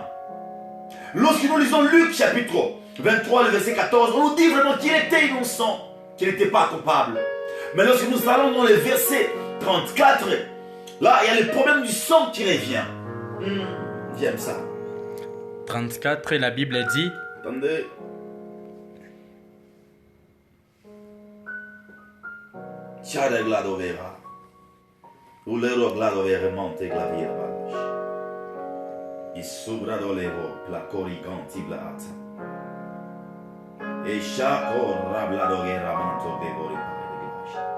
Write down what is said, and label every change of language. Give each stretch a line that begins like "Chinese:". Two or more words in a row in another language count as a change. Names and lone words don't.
French: Lorsque nous lisons Luc chapitre 23, le verset 14, on nous dit vraiment qu'il était innocent, qu'il n'était pas coupable. Mais lorsque nous allons dans le verset 34, là, il y a le problème du sang qui revient. J'aime ça. 34, la Bible dit, attendez. Chada gladovera. Ulero gladovera monte glavira bash. Isubra dolevo la coriganti blata. E shako rabladogera manto bevori bash.